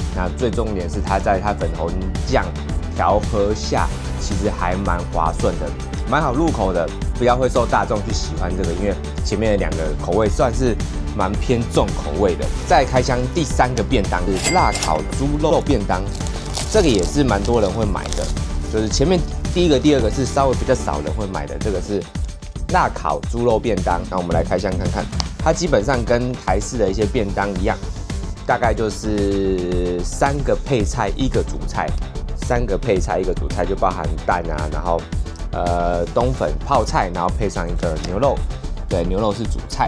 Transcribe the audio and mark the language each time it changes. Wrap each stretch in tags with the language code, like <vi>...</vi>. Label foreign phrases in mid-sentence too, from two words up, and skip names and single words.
<zh>那最重點是它在它粉紅醬調和下，其實還蠻滑順的，蠻好入口的，比較會受大眾去喜歡這個，因為前面的2個口味算是蠻偏重口味的。再開箱第3個便當是辣烤豬肉便當，這個也是蠻多人會買的，就是前面第1個、第2個是稍微比較少人會買的，這個是辣烤豬肉便當。那我們來開箱看看，它基本上跟台式的一些便當一樣，大概就是3個配菜1個主菜，3個配菜1個主菜就包含蛋啊，然後冬粉泡菜，然後配上一個牛肉，对，牛肉是主菜。</zh>